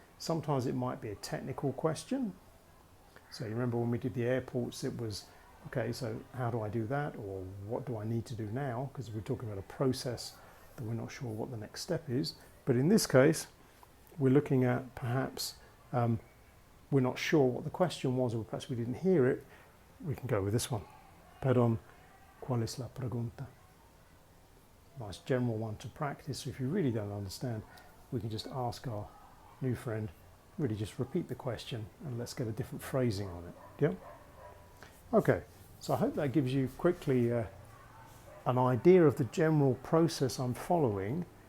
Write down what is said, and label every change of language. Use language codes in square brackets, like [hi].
[en] Sometimes it might be a technical question. So you remember when we did the airports, it was, okay, so how do I do that? Or what do I need to do now? Because we're talking about a process that we're not sure what the next step is. But in this case, we're looking at perhaps we're not sure what the question was, or perhaps we didn't hear it. We can go with this one. [es] Perdón, ¿cuál es la pregunta? [en] Nice general one to practice. So if you really don't understand, we can just ask our new friend, really just repeat the question and let's get a different phrasing on it. Yeah? Okay, so I hope that gives you quickly an idea of the general process I'm following.